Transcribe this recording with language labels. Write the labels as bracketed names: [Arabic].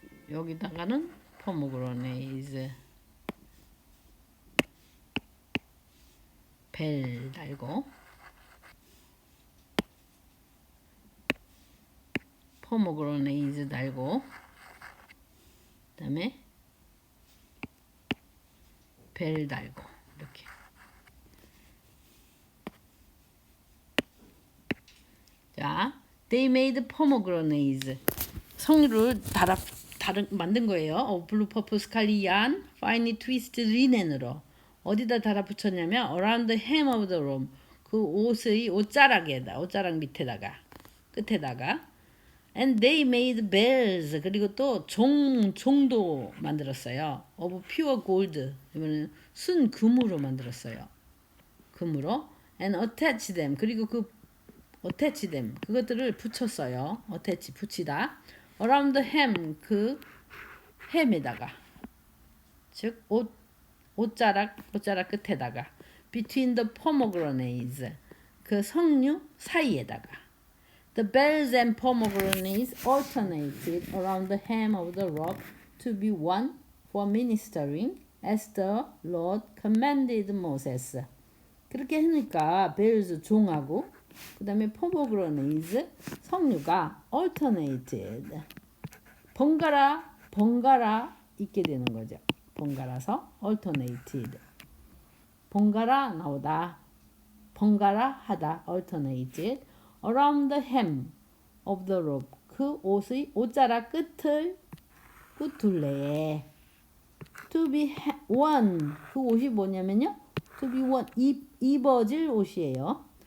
[Korean] 여기다가는 포모그라네이즈 벨 달고 포모그라네이즈 달고 그다음에 벨 달고 이렇게. [English] 자, they made pomegranates. [Korean] 석류를 만든 거예요. 블루 퍼플 스칼리안 [English] finely twisted linen [Korean] 으로. 어디다 달아붙였냐면 [English] around the hem of the robe. [Korean] 그 옷의 옷자락에다, 옷자락 밑에다가, 끝에다가. [English] And they made bells. [Korean] 그리고 또 종도 만들었어요. [English] of pure gold. [Korean] 이거는 순 금으로 만들었어요. 금으로. [English] And attach them. [Korean] 그리고 [English] attach them. [Korean] 그것들을 붙였어요. attach, 붙이다. [English] around the hem. [Korean] 그 햄에다가. 즉, 옷자락 끝에다가. [English] between the pomegranates. [Korean] 그 석류 사이에다가. [English] The bells and pomegranates alternated around the hem of the robe to be one for ministering as the Lord commanded Moses. [Korean] 그렇게 하니까 bells 종하고 그 다음에 pomegranates 석류가 [English] alternated [Korean] 번갈아 있게 되는 거죠. 번갈아서 alternated 번갈아 나오다 번갈아 하다 [English] alternated around the hem of the robe [Korean] 그 옷의 옷자락 끝둘레에 [English] to be one [Korean] 그 옷이 뭐냐면요 to be one 입어질 옷이에요.